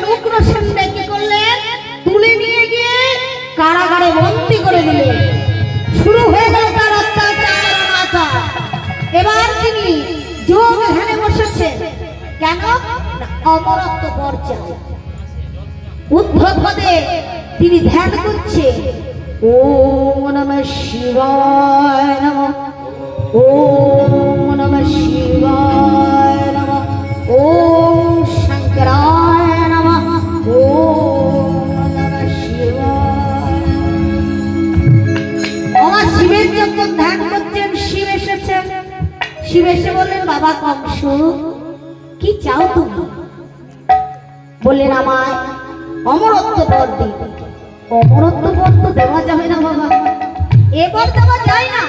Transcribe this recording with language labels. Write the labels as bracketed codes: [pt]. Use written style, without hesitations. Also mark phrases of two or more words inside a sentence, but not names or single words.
[bn] উগ্রসেন কি করলেন? তুলে নিয়ে গিয়ে কারাগারে বন্দী করে দিলেন। শুরু হয়ে গেল তার অত্যাচার অনাচার। এবার তিনি যোগ ধ্যানে বসেছেন। কেন? অমরত্ব বর চাই। উদ্ধব পদে তিনি ধ্যান করছেন। [sa] ওম নমঃ শিবায় নমঃ, ওম নমঃ শিবায় নমঃ, ওম শঙ্করায় নমঃ, ওম নমঃ শিবায়। [bn] আমার শিবের যখন ধ্যান করছেন, শিব এসেছেন। শিব এসে বললেন, বাবা কংস কি চাও তুমি? বললেন, আমায় অমরত্ব বর দিন। অমরত্ব বর তো দেওয়া যাবে না বাবা, এবার দেওয়া যায় না।